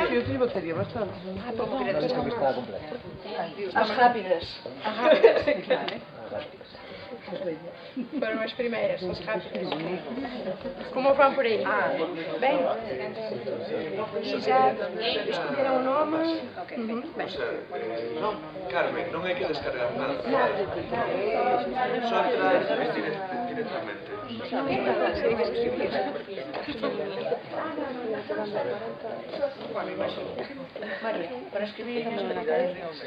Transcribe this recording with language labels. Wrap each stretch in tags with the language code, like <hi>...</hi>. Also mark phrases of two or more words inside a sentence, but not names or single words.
<pt>Eu tinha bateria bastante. As rápidas. As rápidas, claro. Foram as primeiras, as rápidas. Como vão por aí? Bem? E já escolheram o nome?</pt> <gl>Non, Carmen, non hai que descargar nada. Só entrar directamente. María, para escribir tamén na cabeza.</gl>